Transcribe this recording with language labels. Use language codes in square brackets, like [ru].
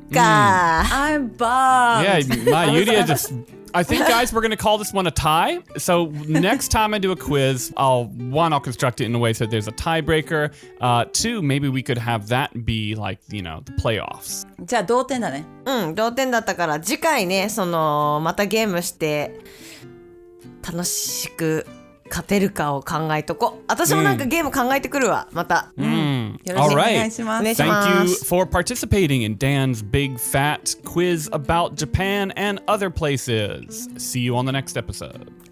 [en] Jamaica. カ I'm bummed. Yeah, my Yudia just. I think, guys, we're going to call this one a tie. So next time I do a quiz, I'll construct it in a way so there's a tiebreaker. 2, maybe we could have that be like, the playoffs. [ja] じゃあ同点だね。うん同点だったから次回ねまたゲームして楽しく勝てるかを考えとこ私もなんかゲーム考えてくるわまた、よろしくお願いします。お願いし [en] Thank [ja] ま [en] you [ja] す [en] for participating in Dan's big fat quiz about Japan and other places. See you on the next episode.